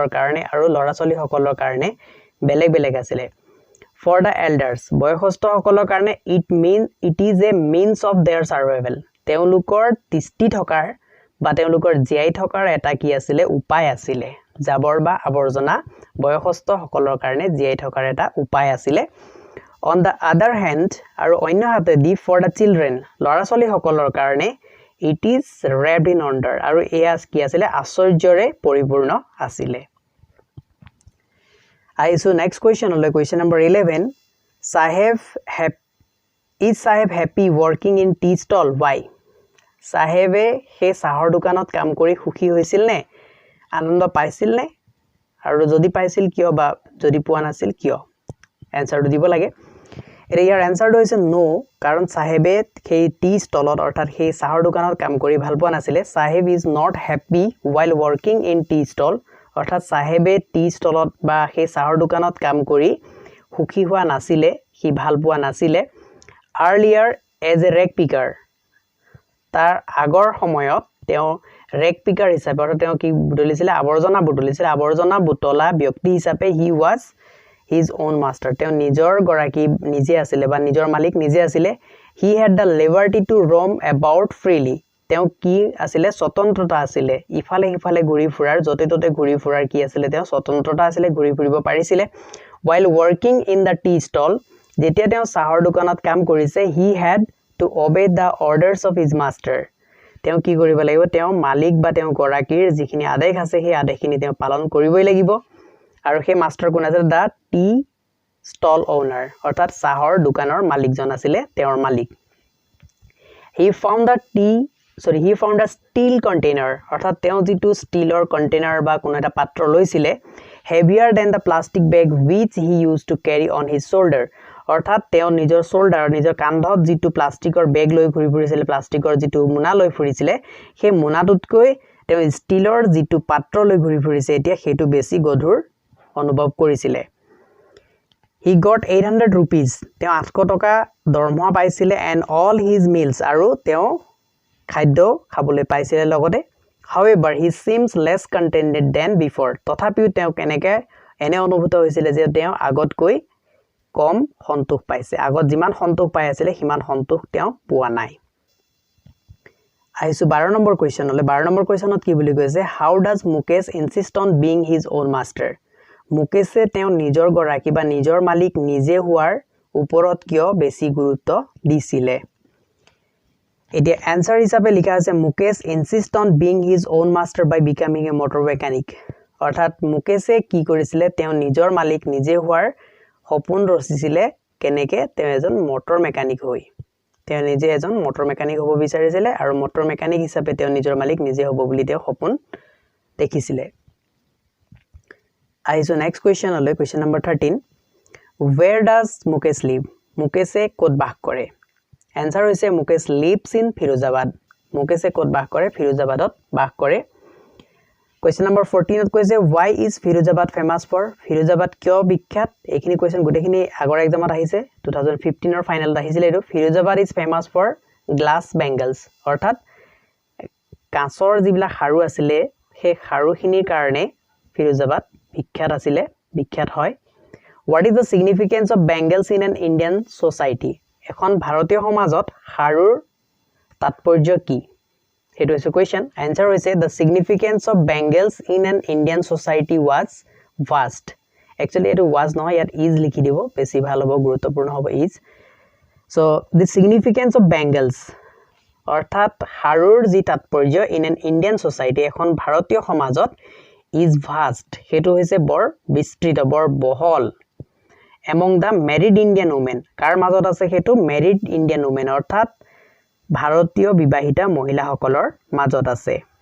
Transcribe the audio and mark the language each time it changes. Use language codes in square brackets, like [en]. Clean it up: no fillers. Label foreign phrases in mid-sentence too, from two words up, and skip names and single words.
[as] কাৰণে আৰু লৰাছলি সকলৰ কাৰণে বেলেগ বেলেগ আছিল [en] for the elders [as] বয়সস্থ সকলৰ কাৰণে [en] it is a means of their survival [as] তেওঁলোকৰ তিষ্টি থকাৰ বা তেওঁলোকৰ জীয়াই থকাৰ এটা কি আছিল উপায় আছিল জাবৰ বা আৱৰ্জনা বয়সস্থ সকলৰ কাৰণে জীয়াই থকাৰ এটা উপায় আছিল [en] on the other hand [as] আৰু অন্য হাতে দি [en] for the children [as] লৰাছলি সকলৰ কাৰণে [en] it is wrapped in wonder [as] আৰু এয়া কি আছিল আশ্চৰ্যৰে পৰিপূৰ্ণ আছিল আইছো [en] next question [as] হলে কোৱেশ্চন নম্বৰ 11 [en] is Saheb happy working in tea stall why [as] সাহেবে হে চাহৰ দোকানত কাম কৰি সুখী হৈছিল নে আনন্দ পাইছিল নে আৰু যদি পাইছিল কিয় বা যদি পোৱা নাছিল কিয় আনসাৰটো দিব লাগে ইয়াৰ আনসাৰটো হৈছে নো কাৰণ সাহেবে সেই [en] tea stall [as] অৰ্থাৎ সেই চাহৰ দোকানত কাম কৰি ভাল পোৱা নাছিল [en] Saheb is not happy while working in tea stall [as] অৰ্থাৎ সাহেবে [en] tea stall [as] বা সেই চাহৰ দোকানত কাম কৰি সুখী হোৱা নাছিল হি ভাল পোৱা নাছিল [en] earlier as a rag picker [as] তাৰ আগৰ সময়ত তেওঁ [en] rag picker [as] হিচাপে অৰ্থাৎ তেওঁ কি বুটলিছিল আৱৰ্জনা বুটলা ব্যক্তি হিচাপে [en] he was his own [as] master তেওঁ নিজৰ গৰাকী নিজে আছিল বা নিজৰ মালিক নিজে আছিল [en] he had the liberty to roam about freely [as] তেওঁ কি আছিল স্বতন্ত্ৰতা আছিল ইফালে ইফালে ঘূৰি ফুৰাৰ যতে ততে ঘূৰি ফুৰাৰ কি আছিল তেওঁ স্বতন্ত্ৰতা আছিল ঘূৰি ফুৰিব পাৰিছিল [en] while working in the tea stall [as] যেতিয়া তেওঁ চাহৰ দোকানত কাম কৰিছে [en] he had to obey the orders of his master [as] তেওঁ কি কৰিব লাগিব তেওঁ মালিক বা তেওঁ গৰাকীৰ যিখিনি আদেশ আছে সেই আদেশখিনি তেওঁ পালন কৰিবই লাগিব আৰু সেই মাষ্টাৰ কোন আছিল [en] the tea stall owner [as] অৰ্থাৎ চাহৰ দোকানৰ মালিকজন আছিলে তেওঁৰ মালিক [en] he found a steel container [as] অৰ্থাৎ তেওঁ যিটো ষ্টিলৰ কন্টেইনাৰ বা কোনো এটা পাত্ৰ লৈছিলে [en] heavier than the plastic bag which he used to carry on his shoulder [as] অৰ্থাৎ তেওঁ নিজৰ শোল্ডাৰ নিজৰ কান্ধত যিটো প্লাষ্টিকৰ বেগ লৈ ঘূৰি ফুৰিছিল প্লাষ্টিকৰ যিটো মোনা লৈ ফুৰিছিলে সেই মোনাটোতকৈ তেওঁ ষ্টিলৰ যিটো পাত্ৰ লৈ ঘূৰি ফুৰিছে এতিয়া সেইটো বেছি গধুৰ অনুভৱ কৰিছিলে [en] he got 800 rupees [as] তেওঁ 800 টকা দৰমহা পাইছিলে [en] and all his meals [as] আৰু তেওঁ খাদ্য খাবলৈ পাইছিলে লগতে [en] however he seems less contented than before [as] তথাপিও তেওঁ কেনেকৈ এনে অনুভূত হৈছিল যে তেওঁ আগতকৈ কম সন্তোষ পাইছে আগত যিমান সন্তোষ পাই আছিল সিমান সন্তোষ তেওঁ পোৱা নাই আহিছো 12 নম্বৰ কোৱেশ্চনলৈ 12 নম্বৰ কোৱেশ্চনত কি বুলি কৈছে [en] how does Mukesh insist on being his own master [as] মুকেশে তেওঁ নিজৰ গৰাকী বা নিজৰ মালিক নিজে হোৱাৰ ওপৰত কিয় বেছি গুৰুত্ব দিছিলে এতিয়া আনসাৰ হিচাপে লিখা আছে [en] Mukesh insist on being his own master by becoming a motor mechanic [as] অৰ্থাৎ মুকেশে কি কৰিছিলে তেওঁ নিজৰ মালিক নিজে হোৱাৰ সপোন ৰচিছিলে কেনেকে তেওঁ এজন [en] motor mechanic [as] হৈ তেওঁ নিজে এজন [en] motor mechanic [as] হ'ব বিচাৰিছিলে আৰু [en] motor mechanic [as] হিচাপে তেওঁ নিজৰ মালিক নিজে হ'ব বুলি তেওঁ সপোন দেখিছিলে আহিছো [en] next question [as] হলে কোৱেশ্চন নম্বৰ 13 where does Mukesh live মুকেশে ক'ত বাস কৰে আনসাৰ হৈছে মুকেশ [en] lives in [as] ফিৰোজাবাদ মুকেশে ক'ত বাস কৰে ফিৰোজাবাদত বাস কৰে কোৱেশ্চন নম্বৰ 14 ত কৈছে [en] why is ফিৰোজাবাদ famous for [as] ফিৰোজাবাদ কিয় বিখ্যাত এইখিনি কোৱেশ্চন গুটেখিনি আগৰ এক্সামত আহিছে 2015 ৰ ফাইনালত আহিছিল এটো ফিৰোজাবাদ [en] is famous for glass bangles [as] অৰ্থাৎ কাঁচৰ যিবিলাক হাৰু আছিল সেই হাৰুখিনিৰ কাৰণে ফিৰোজাবাদ বিখ্যাত আছিল বিখ্যাত হয় [en] what is the significance of bangles in an Indian society [as] এখন ভাৰতীয় সমাজত হাৰুৰ তাৎপৰ্য কি হেটো হৈছে কোৱেশ্চন আনসাৰ হৈছে [en] the significance of bangles in an Indian society was vast actually [as] এটো was নহয় ইয়াত is লিখি দিব বেছি ভাল হ'ব গুৰুত্বপূৰ্ণ হ'ব [en] is so the significance of bangles [as] অৰ্থাৎ হাৰুৰ যি তাৎপৰ্য [en] in an Indian society [as] এখন ভাৰতীয় সমাজত [en] is vast [as] হেটো হৈছে বৰ বিস্তৃত বৰ বহল [en] among the married Indian women [as] কাৰ মাজত আছে হেটো [en] married Indian women [as] অৰ্থাৎ ভাৰতীয় বিবাহিতা মহিলাসকলৰ মাজত আছে